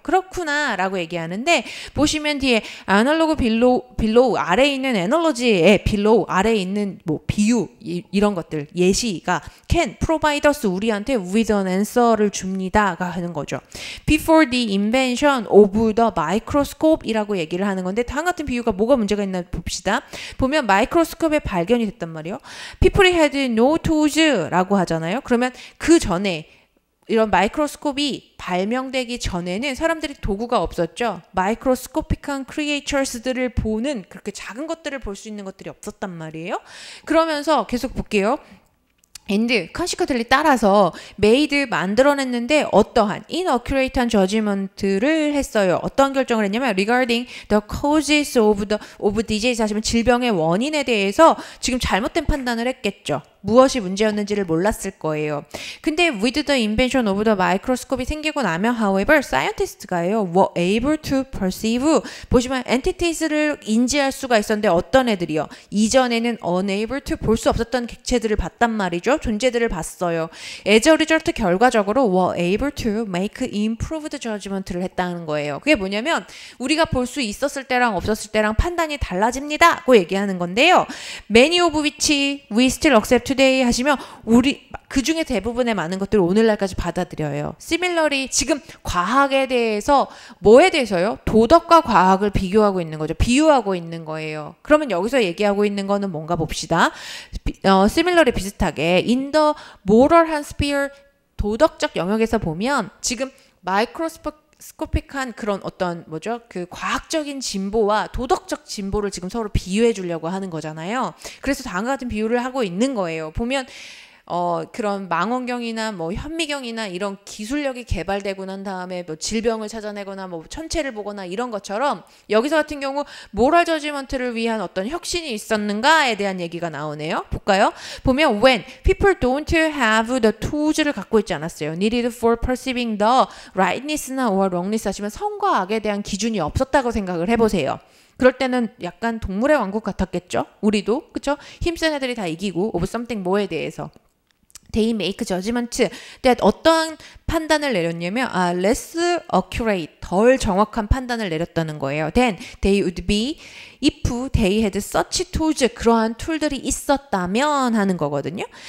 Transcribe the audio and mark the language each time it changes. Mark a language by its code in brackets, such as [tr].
[ko] 그렇구나 라고 얘기하는데 보시면 뒤에 아날로그 빌로우 아래에 있는 에널로지에 빌로우 아래에 있는 뭐 비유 이런 것들 예시가 can provide us 우리한테 with an answer를 줍니다가 하는 거죠. [en] Before the invention of the microscope [ko] 이라고 얘기를 하는 건데 다음 같은 비유가 뭐가 문제가 있나 봅시다. 보면 마이크로스코프의 발견이 됐단 말이에요. [en] People had no tools [ko] 라고 하잖아요. 그러면 그 전에 이런 마이크로스코프이 발명되기 전에는 사람들이 도구가 없었죠. 마이크로스코픽한 크리에이처스들을 보는 그렇게 작은 것들을 볼 수 있는 것들이 없었단 말이에요. 그러면서 계속 볼게요. and consequently 따라서 made 만들어냈는데 어떠한 inaccurate한 judgment를 했어요. 어떤 결정을 했냐면 regarding the causes of disease 하시면 질병의 원인에 대해서 지금 잘못된 판단을 했겠죠. 무엇이 문제였는지를 몰랐을 거예요. 근데 with the invention of the microscope이 생기고 나면 however scientists가요 [en] were able to perceive [ko] 보시면 entities를 인지할 수가 있었는데 어떤 애들이요? 이전에는 unable to 볼 수 없었던 객체들을 봤단 말이죠. 존재들을 봤어요. as a result 결과적으로 [en] were able to make improved judgment [ko] 를 했다는 거예요. 그게 뭐냐면 우리가 볼 수 있었을 때랑 없었을 때랑 판단이 달라집니다. 고 얘기하는 건데요. [en] Many of which we still accept today [ko] 하시면 우리 그 중에 대부분의 많은 것들을 오늘날까지 받아들여요. Similarly 지금 과학에 대해서 뭐에 대해서요? 도덕과 과학을 비교하고 있는 거죠. 비유하고 있는 거예요. 그러면 여기서 얘기하고 있는 거는 뭔가 봅시다. Similarly 비슷하게 in the moral sphere 도덕적 영역에서 보면 지금 마이크로스코픽한 그런 어떤 뭐죠? 그 과학적인 진보와 도덕적 진보를 지금 서로 비유해 주려고 하는 거잖아요. 그래서 다음과 같은 비유를 하고 있는 거예요. 보면 그런 망원경이나 뭐 현미경이나 이런 기술력이 개발되고 난 다음에 뭐 질병을 찾아내거나 뭐 천체를 보거나 이런 것처럼 여기서 같은 경우 모럴 저지먼트를 위한 어떤 혁신이 있었는가에 대한 얘기가 나오네요. 볼까요? 보면 when people don't have the tools를 갖고 있지 않았어요. needed for perceiving the rightness나 or wrongness 하시면 선과 악에 대한 기준이 없었다고 생각을 해보세요. 그럴 때는 약간 동물의 왕국 같았겠죠? 우리도 그쵸? 힘센 애들이 다 이기고 of something 뭐에 대해서 They make judgment that 어떠한 판단을 내렸냐면 less accurate, 덜 정확한 판단을 내렸다는 거예요. [en] Then they would be if they had such tools, [ko] 그러한 툴들이 있었다면 하는 거거든요.